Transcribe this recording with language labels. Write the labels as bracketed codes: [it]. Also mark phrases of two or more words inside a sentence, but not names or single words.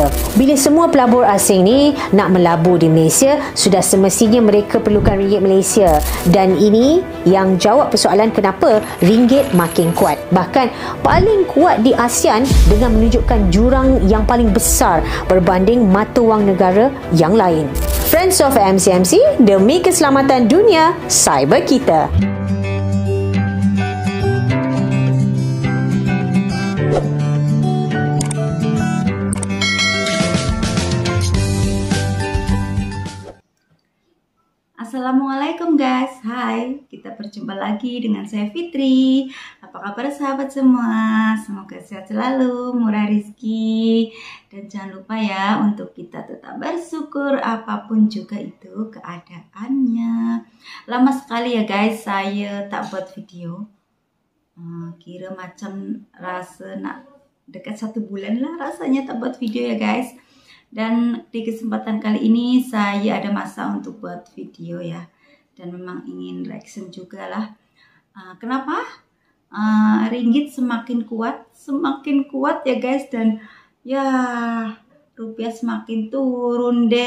[ms] Bila semua pelabur asing ni nak melabur di Malaysia, sudah semestinya mereka perlukan ringgit Malaysia. Dan ini yang jawab persoalan kenapa ringgit makin kuat. Bahkan paling kuat di ASEAN dengan menunjukkan jurang yang paling besar berbanding mata wang negara yang lain. [en] Friends of [ms] MCMC, demi keselamatan dunia cyber kita. Assalamualaikum guys, hai, kita berjumpa lagi dengan saya Fitri. Apa kabar sahabat semua? Semoga sehat selalu, murah rezeki, dan jangan lupa ya untuk kita tetap bersyukur apapun juga itu keadaannya. Lama sekali ya guys saya tak buat video, kira macam rasa nak dekat 1 bulan lah rasanya tak buat video ya guys. Dan di kesempatan kali ini saya ada masa untuk buat video ya, dan memang ingin reaction juga lah. Kenapa ringgit semakin kuat ya guys, dan ya rupiah semakin turun deh.